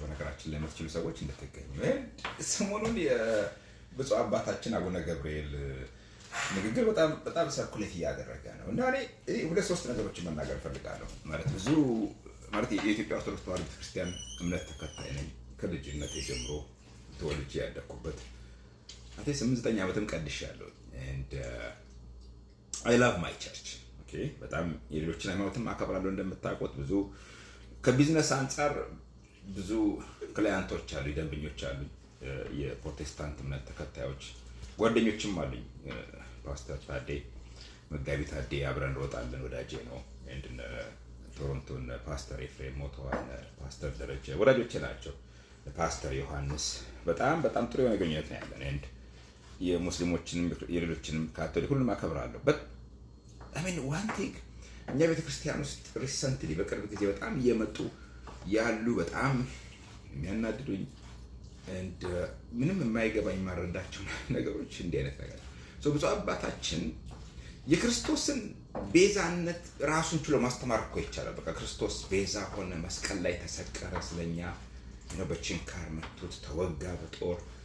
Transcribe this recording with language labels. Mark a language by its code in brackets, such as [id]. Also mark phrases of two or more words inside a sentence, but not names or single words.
[am] በነገራችን ላይ የምትችሉ ሰዎች እንድትገኙ። ሰሞኑን የብፁዕ አባታችን አቡነ ገብርኤል ንግግር በጣም ሰርኩሌት እያደረገ ነው እና እኔ ሁለት ሶስት ነገሮችን መናገር ፈልጋለሁ። ማለት የኢትዮጵያ ኦርቶዶክስ ተዋሕዶ ቤተክርስቲያን እምነት ተከታይ ነኝ። ከልጅነት ጀምሮ ተወልጄ ያደግኩበት 8 ዓመትም ቀድሻለሁ [en] and I love my church. [am] Okay በጣም የሌሎችን ሃይማኖትም አከብራለሁ። እንደምታውቁት ብዙ ከቢዝነስ አንፃር ብዙ ክላይንቶች አሉ፣ ደንበኞች አሉ፣ የፕሮቴስታንት እምነት ተከታዮች ጓደኞችም አሉኝ። ፓስተር ታዴ መጋቢ ታዴ አብረን እንሮጣለን፣ ወዳጄ ነው። እንደ ቶሮንቶን ፓስተር ኤፍሬም ሞተዋል፣ ፓስተር ደረጀ ወዳጆቼ ናቸው። ፓስተር ዮሐንስ በጣም ጥሩ የሆነ ግንኙነት ነው ያለን and የሙስሊሞችንም የሌሎችንም ካቶሊክ ሁሉንም አከብራለሁ። [en] but I mean one thing [am] እኛ ቤተክርስቲያን ውስጥ ሪሰንትሊ በቅርብ ጊዜ በጣም እየመጡ ያሉ በጣም የሚያናድዱኝ and ምንም የማይገባኝ ማረዳቸው ነገሮች እንዲህ አይነት ነገር ብዙ አባታችን የክርስቶስን ቤዛነት ራሱን ችሎ ማስተማር እኮ ይቻላል። በቃ ክርስቶስ ቤዛ ሆነ፣ መስቀል ላይ ተሰቀረ ስለኛ ነው፣ በችንካር መቱት፣ ተወጋ በጦር